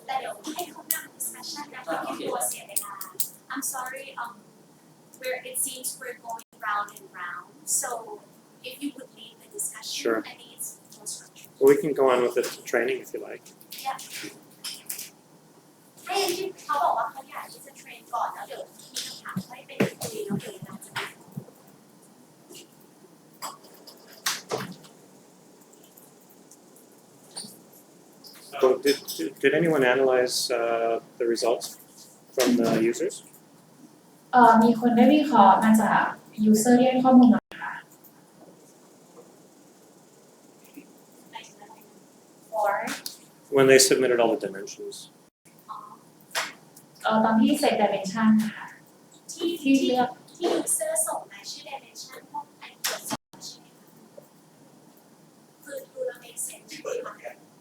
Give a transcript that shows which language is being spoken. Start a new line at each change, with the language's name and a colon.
Thai: แต่เดี๋ยวให้เขานั่ง discussion นะไม่ให้ตัวเสียเวลา
English: I'm sorry where it seems we're going round and round so if you would lead the discussion Sure. I think it's more structured Well, we can go on with the training if you like.
Thai: ให้ที่เขาบอกว่าเขาอยากที่จะเทรนก่อนแล้วเดี๋ยวมีคำถามให้เป็นคุยแล้วเดี๋ยวเราจะไป
English: So did anyone analyze the results from the users?
Thai: มีคนได้วิเคราะห์มาจาก user ที่ให้ข้อมูลมาค่ะ
English: or When they submitted all the dimensions.
Thai: ตอนที่เสร็จ dimension ค่ะ ที่เลือก ที่ user ส่งมาชื่อ dimension พวกอันตรวจสอบใช่ไหมคะคือดูแล้ว make sense ใช่ไหมคะ